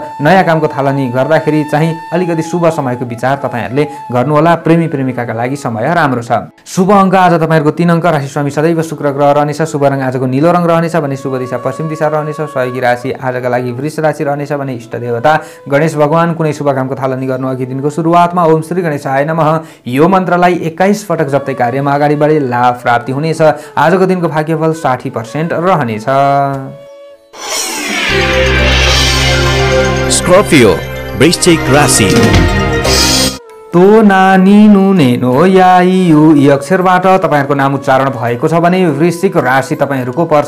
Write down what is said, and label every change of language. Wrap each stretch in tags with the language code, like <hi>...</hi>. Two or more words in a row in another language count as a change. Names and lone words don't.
<ne>नयाँ कामको थालनी गर्दाखेरि चाहिँ अलिकति शुभ समयको विचार तपाईहरुले गर्नुहोला। प्रेमी प्रेमिकाका लागि समय राम्रो छ। शुभ अङ्क आज तपाईहरुको 3 अङ्क। राशि स्वामी सदैव शुक्र ग्रह रहनेछ। शुभ रङ आजको नीलो रङ रहनेछ भने शुभ दिशा पश्चिम दिशा रहनेछ। सहयोगी राशि आजका लागि वृष राशि रहनेछ भने इष्ट देवता गणेश भगवान। कुनै शुभ कामको थालनी गर्नु अघि दिनको सुरुवातमा</ne> <sa>ओम श्री गणेशाय नमः</sa> <ne>यो मन्त्रलाई 21 पटक जप्दै कार्यमा अगाडि बढे लाभ प्राप्ति हुनेछ। आजको दिनको भाग्यफल 60% रहनेछ। स्कर्पियो वृश्चिक राशि। तो नानी नुनेनो याइयु यी अक्षरबाट तपाईहरुको नाम उच्चारण भएको छ भने वृश्चिक राशि तपाईहरुको पर्छ।</ne>